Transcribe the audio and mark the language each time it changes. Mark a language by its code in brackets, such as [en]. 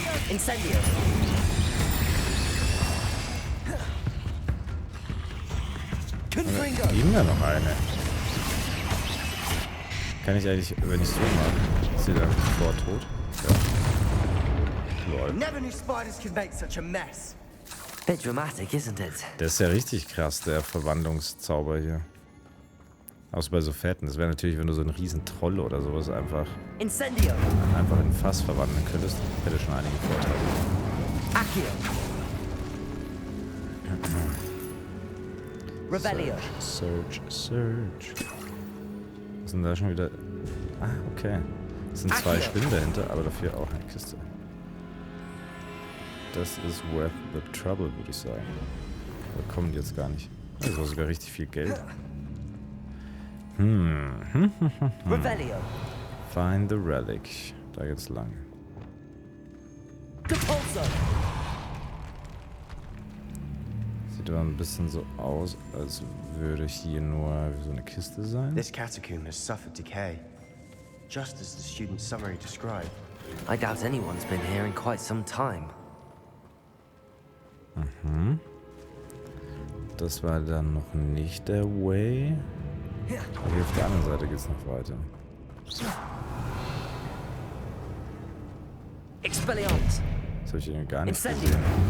[de] Incendio. Confringo. Eben da noch eine. Kann ich eigentlich, wenn ich so mache, ist sie dann sofort tot? Ja. Lol. [en] Never knew spiders could make such a mess. Bit dramatic, isn't it? [de] Der ist ja richtig krass, der Verwandlungszauber hier. Außer bei so Fetten. Das wäre natürlich, wenn du so einen riesen Troll oder sowas einfach Incendio. in ein Fass verwandeln könntest. Hätte schon einige Vorteile. Accio. Rebellion. [en] Search. [de] Was sind da schon wieder... Ah, okay. Es sind 2 Spinnen dahinter, aber dafür auch eine Kiste. Das ist [en] worth the trouble, [de] würde ich sagen. Da kommen die jetzt gar nicht. Das war sogar richtig viel Geld. Rebellion. [en] Find the relic. [de] Da geht's lang. Compulso. Sieht aber ein bisschen so aus, als würde hier nur so eine Kiste sein. [en] This catacomb has suffered decay, just as the student's summary described. I doubt anyone's been here in quite some time. [de] Das war dann noch nicht der Way. Aber hier auf der anderen Seite geht's noch weiter. Expelliarmus. Das habe ich irgendwie gar nicht Incendio. gesehen.